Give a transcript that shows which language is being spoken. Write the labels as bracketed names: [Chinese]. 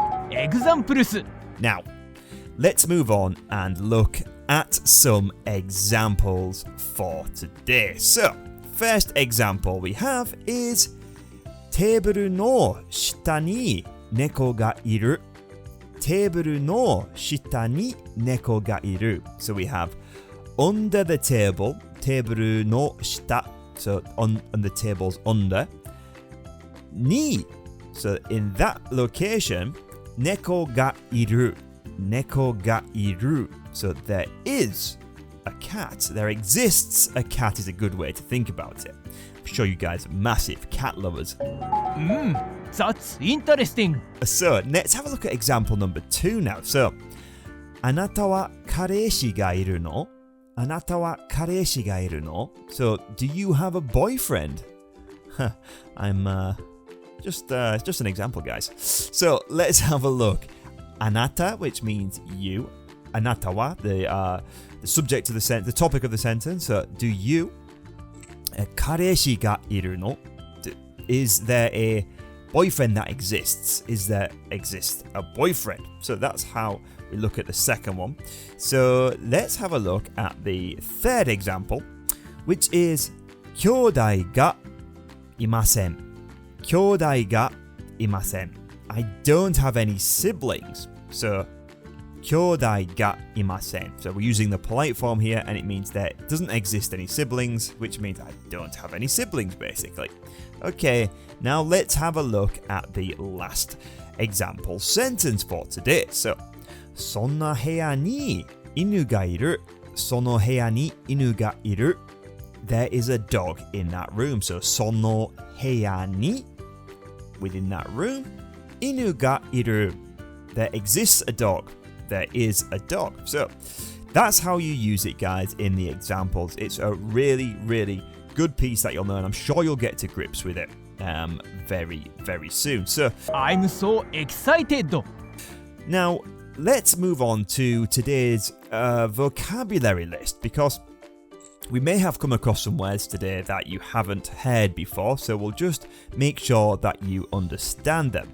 [English] Examples. Now, let's move on and look at some examples for today. So, first example we have is [Japanese] テーブルの下に猫がいる. テーブルの下に猫がいる. [English] So we have under the table, [Japanese] テーブルの下, [English] so on the table's under. に, so in that location, [Japanese] 猫がいる. 猫がいる. [English] So there is a cat. There exists a cat is a good way to think about it. I'm sure you guys are massive cat lovers. That's interesting. So let's have a look at example number 2 now. [Japanese] So, あなたは彼氏がいるの? あなたは彼氏がいるの? [English] So, do you have a boyfriend? I'm just an example, guys. So, let's have a look. あなた, which means you. あなたは, the subject of the sentence, the topic of the sentence. So, do you? [Japanese] 彼氏がいるの? [English] Is there a boyfriend that exists? Is there exists a boyfriend? So that's how we look at the second one. So let's have a look at the third example, which is [Japanese] 兄弟がいません. 兄弟がいません. [English] I don't have any siblings. [Japanese] So 兄弟がいません. [English] So we're using the polite form here, and it means there doesn't exist any siblings, which means I don't have any siblings, basically. Okay, now let's have a look at the last example sentence for today. [Japanese] So, そんな部屋に犬がいる. その部屋に犬がいる. [English] There is a dog in that room. So, [Japanese] その部屋に, [English] within that room, [Japanese] 犬がいる. [English] There exists a dog. There is a dog. So, that's how you use it, guys, in the examples. It's a really, really good piece that you'll know, and I'm sure you'll get to grips with it very, very soon. So, I'm so excited. Now, let's move on to today's vocabulary list, because we may have come across some words today that you haven't heard before, so we'll just make sure that you understand them.